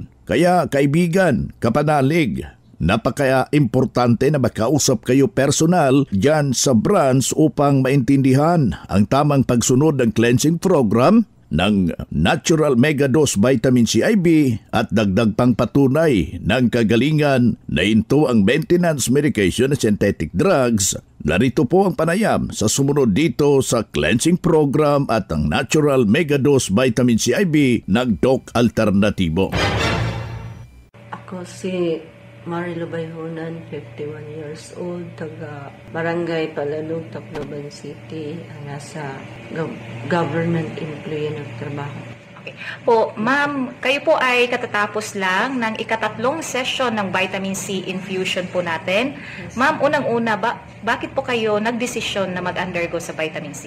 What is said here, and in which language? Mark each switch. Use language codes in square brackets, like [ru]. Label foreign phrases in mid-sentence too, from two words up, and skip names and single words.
[tl] Kaya kaibigan, kapanalig, napaka-importante na makausap kayo personal dyan sa branch upang maintindihan ang tamang pagsunod ng [en] cleansing program [tl] ng Natural Mega Dose Vitamin C IB at dagdag pang patunay ng kagalingan na into ang [en] maintenance medication [tl] at [en] synthetic drugs. [tl] Narito po ang panayam sa sumunod dito sa [en] cleansing program [tl] at ang Natural Mega Dose Vitamin C IB ng Doc Alternativo. Ako si Marilo Bayhonan, 51 [en] years old, [tl] taga Barangay Palalug, Tacloban City, nasa [en] government employee [tl] nagtrabaho. Okay. Po, ma'am, kayo po ay katatapos lang ng ikatatlong session ng [en] vitamin C infusion [tl] po natin. Ma'am, unang-una, bakit po kayo nagdesisyon na mag-undergo sa vitamin C?